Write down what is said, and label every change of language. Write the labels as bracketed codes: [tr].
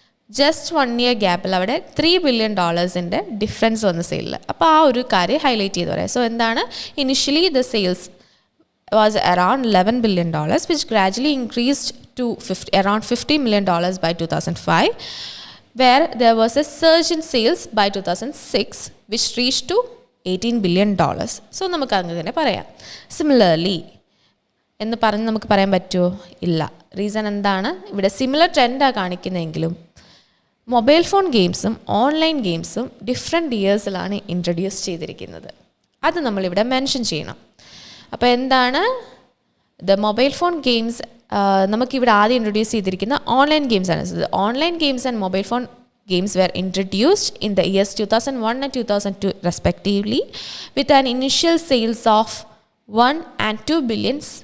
[ml] Just 1 year ഗ്യാപ്പിൽ അവിടെ $3 billion difference വന്ന സെയിലിൽ. അപ്പോൾ ആ ഒരു കാര്യം ഹൈലൈറ്റ് ചെയ്ത് പറയാം. [en] So എന്താണ് initially the sales was around $11 billion which gradually increased to around $50 million by 2005. where there was a surge in sales by 2006 which reached to $18 billion. [ml] So നമുക്ക് അങ്ങനെ പറയാം. സിമിലർലി എന്ന് പറഞ്ഞ് നമുക്ക് പറയാൻ പറ്റുമോ? ഇല്ല. റീസൺ എന്താണ്? ഇവിടെ സിമിലർ ട്രെൻഡാണ് കാണിക്കുന്നതെങ്കിലും മൊബൈൽ ഫോൺ ഗെയിംസും ഓൺലൈൻ ഗെയിംസും ഡിഫറെൻറ്റ് ഇയേഴ്സിലാണ് ഇൻട്രൊഡ്യൂസ് ചെയ്തിരിക്കുന്നത്. അത് നമ്മളിവിടെ മെൻഷൻ ചെയ്യണം. അപ്പോൾ എന്താണ് ദ മൊബൈൽ ഫോൺ ഗെയിംസ്? നമുക്കിവിടെ ആദ്യം ഇൻട്രൊഡ്യൂസ് ചെയ്തിരിക്കുന്ന ഓൺലൈൻ ഗെയിംസ് ആണ്. [en] Online games and mobile phone games were introduced in the years 2001 and 2002 respectively with an initial sales of $1 and $2 billion.